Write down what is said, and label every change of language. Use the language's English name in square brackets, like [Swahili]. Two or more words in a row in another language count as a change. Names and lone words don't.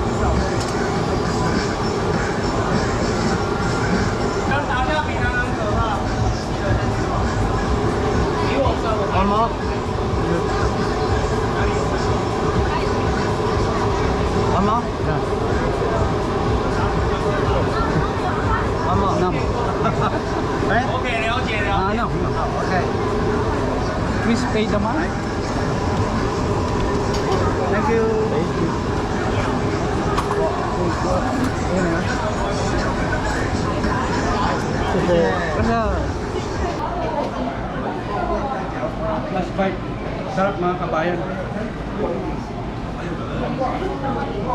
[Filipino] Ano? Ano? Ano? Ano? [Chinese] OK，了解了。 [Filipino] Ano? Okay. Chris Pay naman. [English] Thank you. Thank you. [Filipino] Ayan na. Kasi [English] last bite. [Filipino] Sarap mga Kabayan.